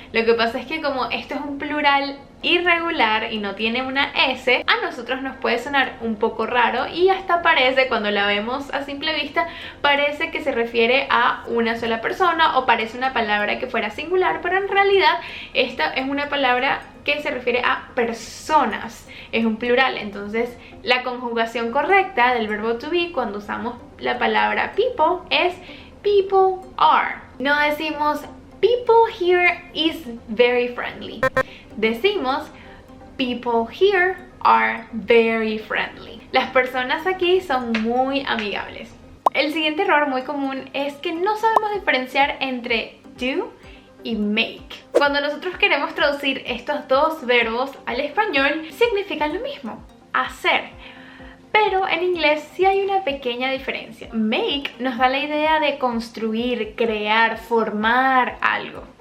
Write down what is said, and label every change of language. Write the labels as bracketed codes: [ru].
[es] Lo que pasa es que como esto es un plural irregular y no tiene una S, a nosotros nos puede sonar un poco raro y hasta parece, cuando la vemos a simple vista, parece que se refiere a una sola persona o parece una palabra que fuera singular, pero en realidad esta es una palabra que se refiere a personas, es un plural. Entonces la conjugación correcta del verbo to be cuando usamos la palabra people es people are. No decimos [en] people here is very friendly. [es] Decimos [en] people here are very friendly. [es] Las personas aquí son muy amigables. El siguiente error muy común es que no sabemos diferenciar entre do y make. Cuando nosotros queremos traducir estos dos verbos al español, significan lo mismo, hacer. Pero en inglés sí hay una pequeña diferencia. Make nos da la idea de construir, crear, formar algo.